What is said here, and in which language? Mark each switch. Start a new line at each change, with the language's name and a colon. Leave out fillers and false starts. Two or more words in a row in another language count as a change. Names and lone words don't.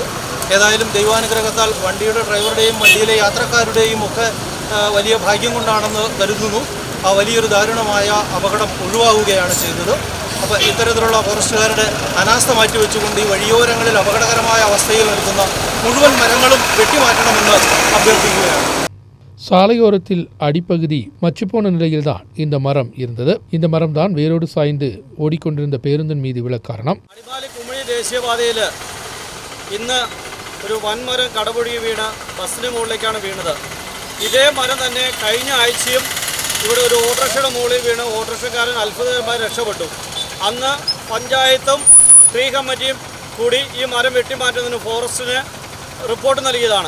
Malayalam: ഏതായാലും ദൈവാനുഗ്രഹത്താൽ വണ്ടിയുടെ ഡ്രൈവറുടെയും വണ്ടിയിലെ യാത്രക്കാരുടെയും ഒക്കെ വലിയ ഭാഗ്യം കൊണ്ടാണെന്ന് കരുതുന്നു. ആ വലിയൊരു ദാരുണമായ അപകടം ഒഴിവാവുകയാണ് ചെയ്തത്. അപ്പോൾ ഇത്തരത്തിലുള്ള ഫോറസ്റ്റുകാരുടെ അനാസ്ഥ മാറ്റിവെച്ചുകൊണ്ട് ഈ വഴിയോരങ്ങളിൽ അപകടകരമായ അവസ്ഥയിൽ നിൽക്കുന്ന മുഴുവൻ മരങ്ങളും വെട്ടിമാറ്റണമെന്ന് അഭ്യർത്ഥിക്കുകയാണ്.
Tamil: சாலையோரத்தில் அடிப்பகுதி மச்சுப்போன நிலையில்தான் இந்த மரம் இருந்தது. இந்த மரம் தான் வேரோடு சாய்ந்து ஓடிக்கொண்டிருந்த பேருந்தின் மீது விழ காரணம்.
Malayalam: അടിമാലി കുമളി ദേശീയപാതയിൽ ഇന്ന് ഒരു വൻമരം കടപുഴകി വീണ ബസ്സിന് മുകളിലേക്കാണ് വീണത്. ഇതേ മരം തന്നെ കഴിഞ്ഞ ആഴ്ചയും ഇവിടെ ഒരു ഓട്ടോറിക്ഷയുടെ മുകളിൽ വീണ് ഓട്ടോറിക്ഷക്കാരൻ അത്ഭുതകരമായി രക്ഷപ്പെട്ടു. അന്ന് പഞ്ചായത്തും ട്രീ കമ്മിറ്റിയും കൂടി ഈ മരം വെട്ടിമാറ്റുന്നതിന് ഫോറസ്റ്റിന് റിപ്പോർട്ട് നൽകിയതാണ്.